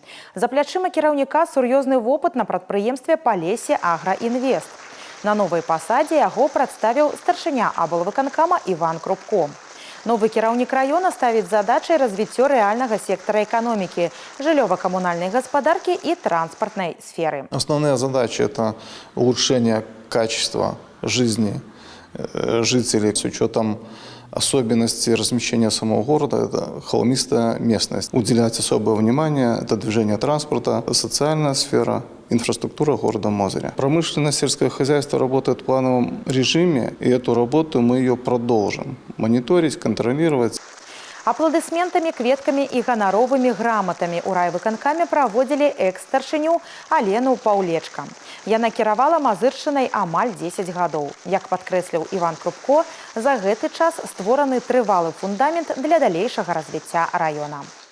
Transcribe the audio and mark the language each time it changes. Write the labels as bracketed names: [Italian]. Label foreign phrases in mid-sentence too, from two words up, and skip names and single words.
[Belarusian] За плячыма кіраўніка сур'ёзны вопыт на прадпрыемстве Палесе Аграінвест. На новай пасадзе яго прадставіў старшыня аблвыканкама Іван Крупко. Новы кіраўнік раёна ставіць задачай развіццё рэальнага сектара эканомікі, жыллёва-камунальнай гаспадаркі і транспартнай сферы. [Russian] Основная задача – это улучшение качества жизни жителей с учетом Особенности размещения самого города – это холмистая местность. Уделять особое внимание – это движение транспорта, социальная сфера, инфраструктура города Мозыря. Промышленное сельское хозяйство работает в плановом режиме, и эту работу мы ее продолжим. Мониторить, контролировать. [Belarusian] Аплодисментами, кветками и гоноровыми грамотами у райвыканкаме проводили экс-старшыню Алену Паўлечка. Яна кіравала Мазыршчынай амаль 10 гадоў. Як падкрэсліў Іван Крупко, за гэты час створаны трывалы фундамент для далейшага развіцця раёна.